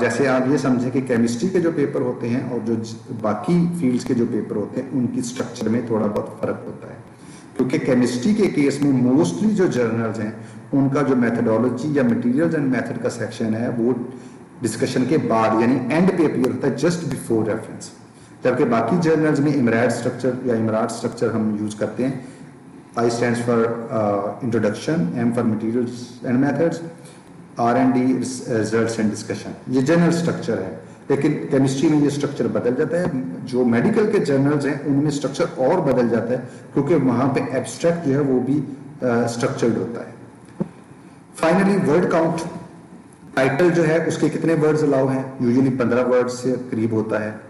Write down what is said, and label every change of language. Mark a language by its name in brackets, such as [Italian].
[Hindi] जैसे आप ये समझें कि केमिस्ट्री के जो पेपर होते हैं और जो बाकी फील्ड्स के जो पेपर होते हैं उनकी स्ट्रक्चर में थोड़ा बहुत फर्क होता है, क्योंकि केमिस्ट्री के केस में मोस्टली जो जर्नल्स हैं उनका जो मेथडोलॉजी या मटेरियल्स एंड मेथड का सेक्शन है वो डिस्कशन के बाद, यानी एंड पे अपीयर होता है, [English] Just before reference. [Hindi] जबकि बाकी जर्नल्स में इमराट स्ट्रक्चर या इमराट स्ट्रक्चर हम यूज करते हैं। [English] I stands for introduction, M for materials and methods, R&D results and discussion। [Hindi] ये जनरल स्ट्रक्चर है, लेकिन केमिस्ट्री में ये स्ट्रक्चर बदल जाता है। जो मेडिकल के जर्नल्स हैं उनमें स्ट्रक्चर और बदल जाता है, क्योंकि वहां पे एब्स्ट्रैक्ट जो है वो भी स्ट्रक्चर्ड होता है। फाइनली वर्ड काउंट, टाइटल जो है उसके कितने वर्ड्स अलाउ हैं, यूजुअली 15 वर्ड से करीब होता है।